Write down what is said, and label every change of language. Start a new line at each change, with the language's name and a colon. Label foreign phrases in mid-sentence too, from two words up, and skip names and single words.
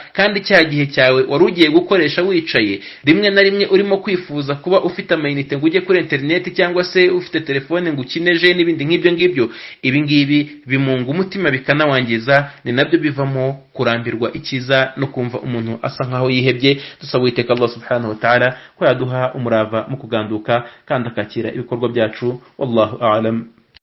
Kinyarwanda: Kandi cya gihe cyawe wari ugiye gukoresha wicaye, rimwe na rimwe urimo kwifuza kuba ufite amayinite ngo ujye kuri internet cyangwa se ufite telefone ngo ukineje n'ibindi nk'ibyo ngibyo, ibi ngibi bimunga umutima bikanawangiza, ni nabyo bivamo kurambirwa ikiza no kumva umuntu asa nkaho yihebye. Dusaba Uwiteka Allah
Arabic: سبحانه وتعالى
Kinyarwanda: ko yaduha umurava mu kuganduka kandi akakira ibikorwa byacu.
Arabic: والله أعلم.